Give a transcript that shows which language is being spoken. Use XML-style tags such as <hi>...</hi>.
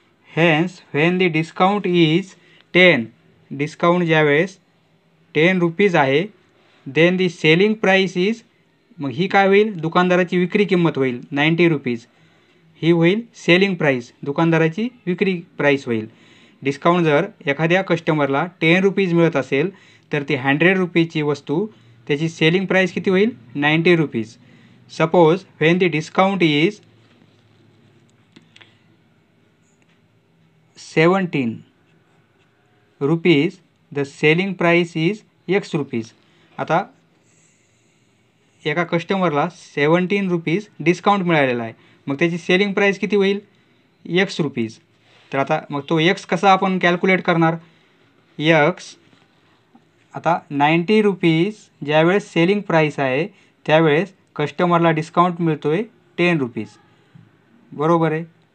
<en>hence when the discount is 10,</en> <mr>discount ज्यावेळेस 10 rupees आहे,</mr> <en>then the selling price is,</en> <mr>मग ही काय होईल दुकानदाराची विक्री किंमत होईल 90 रुपीज, ही होईल सेलिंग प्राईस, दुकानदाराची विक्री प्राईस होईल. डिस्काउंट जर एखाद्या कस्टमरला 10 रुपीज मिळत असेल तर ती 100 रुपीजची वस्तू त्याची सेलिंग प्राईस किती होईल 90 rupees.</mr> <en>Suppose when the discount is 17 rupees, the selling price is x rupees.</en> <mr>आता एका कस्टमरला 17 रुपीज डिस्काउंट मिळालेला आहे, मग त्याची सेलिंग प्राईस किती होईल x रुपीज. तर आता मग तो x कसा आपण कॅल्क्युलेट करणार, x आता 90 रुपीज ज्यावेळेस सेलिंग प्राईस आहे त्यावेळेस कस्टमरला डिस्काउंट मिळतो आहे 10 रुपीज. बरोबर आहे.</mr>